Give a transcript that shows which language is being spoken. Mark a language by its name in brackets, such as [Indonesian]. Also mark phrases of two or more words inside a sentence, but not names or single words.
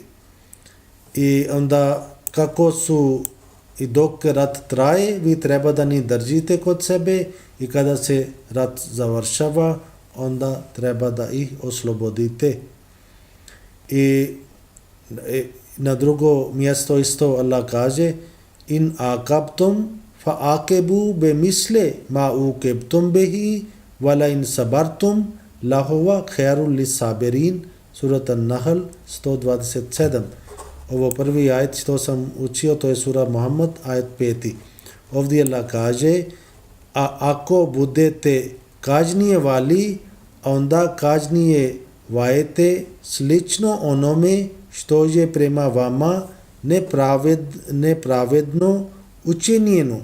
[Bosnian] I onda kako su i dok rat traje, vi treba da ni držite kod sebe i kada se rat završava, onda treba da ih oslobodite. I na drugo mjesto isto Allah kaže [Arabic] إن عاقبتم فعاقبوا بمثل ما عوقبتم به ولئن صبرتم لهو خير للصابرين. [Bosnian] Surat An-Nahl 127. Ovo prvi ajet što sam učio, to je sura Muhammad, ajet 5. Ovdje Allah kaže, a ako budete kažnjevali, onda kažnjevajte slično onome što je prema vama nepravedno učinjeno.